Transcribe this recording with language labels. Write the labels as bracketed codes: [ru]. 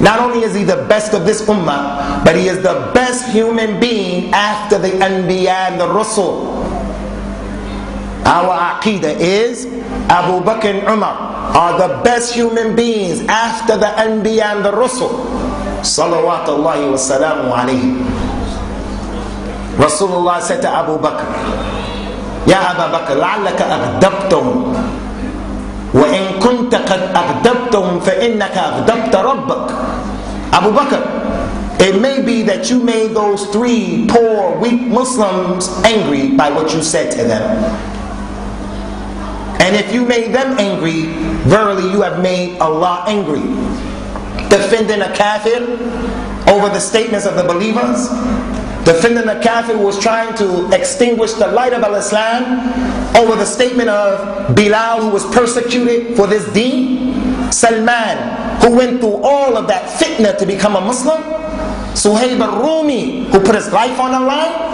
[en] Not only is he the best of this ummah, but he is the best human being after the Anbiya and the Rasul. Our aqidah is Abu Bakr and Umar are the best human beings after the Anbiya and the Rasul. [ar] Salawatullahi wa salamu alayhi. [en] Rasulullah said to Abu Bakr, [ar] Ya Abu Bakr, لعلك أغضبتهم وإن كنت قد أغضبتهم فإنك أغضبت ربك. [en] Abu Bakr, it may be that you made those three poor, weak Muslims angry by what you said to them. And if you made them angry, verily you have made Allah angry. Defending a kafir over the statements of the believers, defending a kafir who was trying to extinguish the light of Islam over the statement of Bilal, who was persecuted for this deen, Salman, who went through all of that fitna to become a Muslim, Suhaib al-Rumi, who put his life on the line.